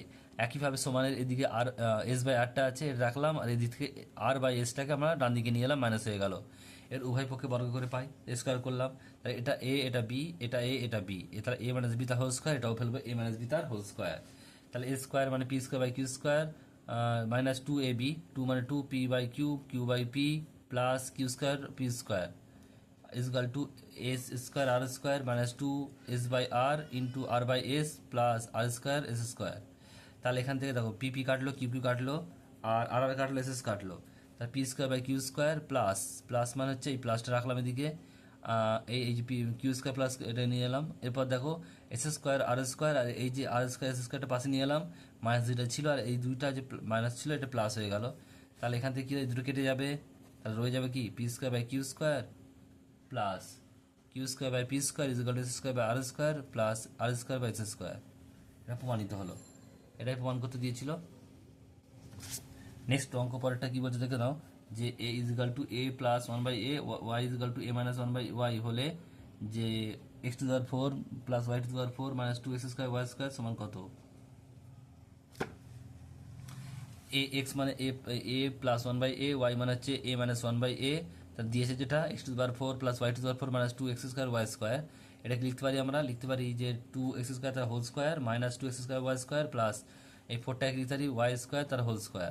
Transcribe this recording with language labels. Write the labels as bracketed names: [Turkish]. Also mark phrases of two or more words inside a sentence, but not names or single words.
[Bangla] একইভাবে সমানের এদিকে আর s/rটা আছে, এটা রাখলাম, আর এদিক থেকে r/sটাকে আমরা ডান দিকে নিয়ে এলাম, মাইনাস হয়ে গেল। এর উভয় পক্ষে বর্গ করে পাই, স্কোয়ার করলাম। তাই এটা a, এটা b, এটা a, এটা b, এটা a - b তার [English] whole square, [Bangla] এটাও ফেলবো a - b তার [English] whole square. [Bangla] তাহলে a স্কোয়ার মানে p²/q² মাইনাস 2ab, 2 মানে 2p/q, q/p প্লাস q² p² = s² r² [English] minus 2 s/r into r/s plus r² s²। [Bangla] তাহলে এখান থেকে দেখো p কাটলো, q কাটলো, আর r কাটলো, s কাটলো। তাহলে p²/q² প্লাস মানে হচ্ছে এই প্লাসটা রাখলাম এদিকে, এই যে q² প্লাস এটা নিয়ে এলাম। এরপর দেখো s² r², আর এই যে r² s²টা পাশে নিয়ে এলাম, মাইনাস দুইটা ছিল, আর এই দুইটা যে মাইনাস ছিল এটা প্লাস হয়ে গেল। তাহলে এখান থেকে কি দুটো কেটে যাবে, তাহলে রয়ে যাবে কি p²/q² প্লাস q²/p² = s²/r² প্লাস r²/s²। এটা প্রমাণিত হলো, এটাই প্রমাণ করতে দিয়েছিল। নেক্সট অঙ্ক পরেরটা কি বলছে দেখে নাও, যে a = a + 1/a, y = a - 1/y হলে যে x⁴ + y⁴ - 2x² y² সমান কত। [English] a x [Bangla] মানে [English] a plus one by a, [Bangla] ওয়াই মানে হচ্ছে [English] a minus one by a, [Bangla] তা দিয়েছে যেটা [English] x to [Bangla] বার [English] four plus y to [Bangla] বার [English] four minus two x square y square. [Bangla] এটাকে লিখতে পারি আমরা, লিখতে পারি যে [English] two x square [Bangla] তার [English] whole square minus two x square y square plus [Bangla] এই ফোরটাকে লিখতে পারি [English] y square [Bangla] তার [English] whole square.